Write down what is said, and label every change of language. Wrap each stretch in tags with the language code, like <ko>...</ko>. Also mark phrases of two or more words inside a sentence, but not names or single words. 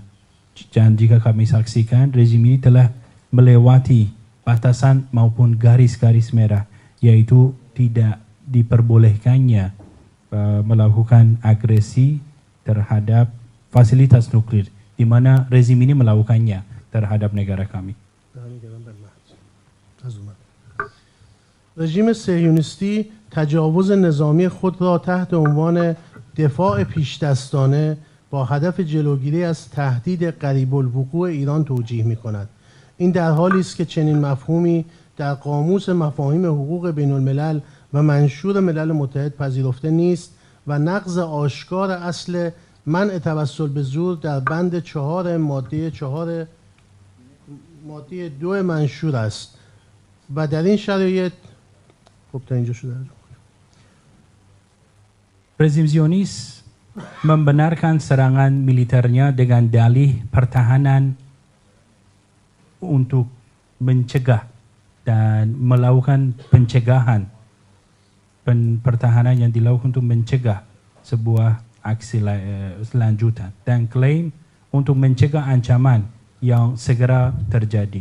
<id>Dan jika kami saksikan rezim ini telah melewati batasan maupun garis-garis merah, yaitu tidak diperbolehkannya melakukan agresi terhadap fasilitas nuklir, di mana rezim ini melakukannya terhadap negara kami.</id> <fa>رژیم صهیونیستی تجاوز نظامی خود را تحت عنوان دفاع پیشدستانه با هدف جلوگیری از تهدید قریب الوقوع ایران توجیه می کند. این در حالی است که چنین مفهومی در قاموس مفاهیم حقوق بین الملل و منشور ملل متحد پذیرفته نیست و نقض آشکار اصل منع توسل به زور در بند 4 ماده 2 منشور است و در این شرایط خب تا اینجا شده.</fa> <id>Rezim Zionis membenarkan serangan militernya dengan dalih pertahanan untuk mencegah dan melakukan pencegahan pertahanan yang dilakukan untuk mencegah sebuah aksi selanjutan dan klaim untuk mencegah ancaman yang segera terjadi.</id>